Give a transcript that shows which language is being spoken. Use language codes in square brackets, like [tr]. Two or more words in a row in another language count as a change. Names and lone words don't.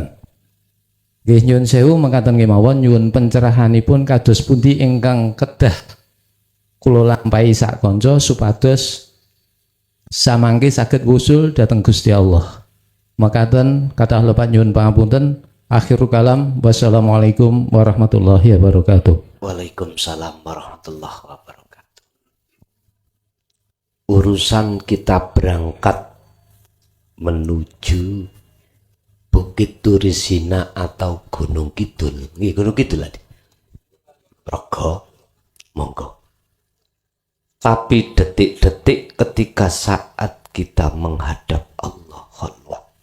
[jv] Nggih nyuwun sewu mekaten kemawon nyuwun pencerahanipun kados pundi ingkang kedah kula lampahi sak kanca supados samangke saged wusul dhateng Gusti Allah. Mekaten kathah lepat nyuwun pangapunten. [ar] آخر الكلام، والسلام عليكم ورحمة الله وبركاته. وعليكم السلام ورحمة الله وبركاته. [id] Urusan kita berangkat menuju Bukit Turisina atau Gunung Kidul. [jv] Nggih, Gunung Kidul tadi. Progo, monggo. [id] Tapi detik-detik ketika saat kita menghadap Allah khalwat.